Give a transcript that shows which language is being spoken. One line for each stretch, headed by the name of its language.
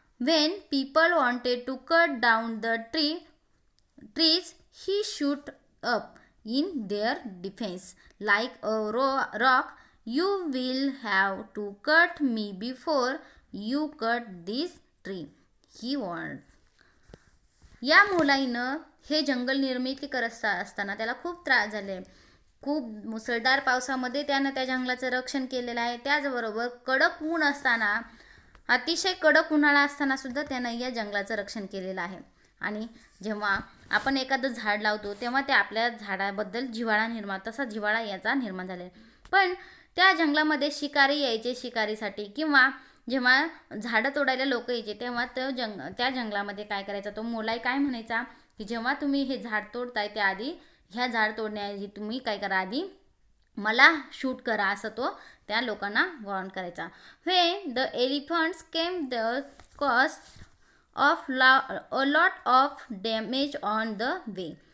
English: When people wanted to cut down the trees, he shoot up in their defense like a rock. You will have to cut me before you cut this tree, he warned.
Marathi: या मोलाईनं हे जंगल निर्मिती करत असताना त्याला खूप त्रास झाले. खूप मुसळधार पावसामध्ये त्यानं त्या जंगलाचं रक्षण केलेलं आहे. त्याचबरोबर कडक ऊन असताना, अतिशय कडक उन्हाळा असताना सुद्धा त्यानं या जंगलाचं रक्षण केलेलं आहे. आणि जेव्हा आपण एखादं झाड लावतो तेव्हा ते आपल्या झाडाबद्दल तसा जिव्हाळा याचा निर्माण झालेला. पण त्या जंगलामध्ये शिकारी यायचे शिकारीसाठी, किंवा जेव्हा झाडं तोडायला लोक यायचे तेव्हा त्या जंगलामध्ये काय करायचा, तो मोलाई काय म्हणायचा की जेव्हा तुम्ही हे झाड तोडताय त्याआधी ह्या झाड तोडण्याआधी तुम्ही काय करा, आधी मला शूट करा, असं तो त्या लोकांना वॉर्न करायचा.
English: When the elephants came the caused of a lot of damage on the way.